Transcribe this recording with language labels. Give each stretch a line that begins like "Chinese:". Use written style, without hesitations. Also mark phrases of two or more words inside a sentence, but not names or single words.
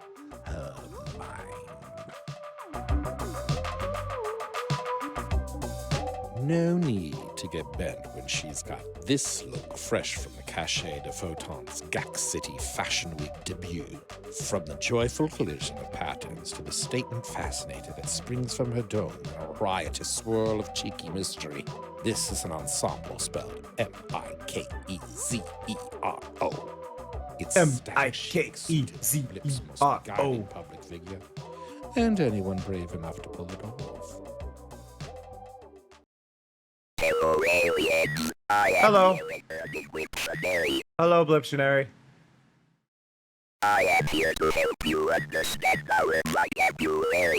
English: No need to get bent when she's got this look fresh from the Cachet de Photon's GAC City Fashion Week debut. From the joyful collision of patterns to the statement fascinator that springs from her dome in a riotous swirl of cheeky mystery, this is an ensemble spelled M-I-K-E-Z-E-R-O. It's M-I-K-E-Z-E-R-O. Public figure, and anyone brave enough to pull it off. Hello, aliens. Hello. Hello, Bliptionary. I am here to help you understand our vocabulary.